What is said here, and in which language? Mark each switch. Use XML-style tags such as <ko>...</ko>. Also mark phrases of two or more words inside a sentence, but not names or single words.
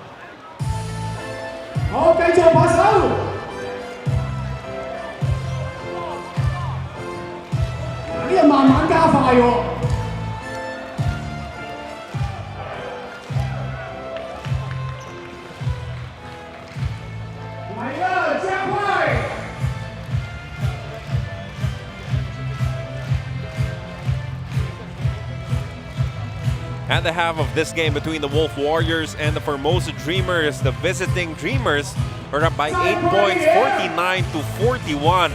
<yue>好，繼續拍手。呢個慢慢加快喎。嚟啦，加快！</yue> <en>At the half of this game between the Wolf Warriors and the Formosa Dreamers, the visiting Dreamers are up by 8 points, 49 to 41.</en>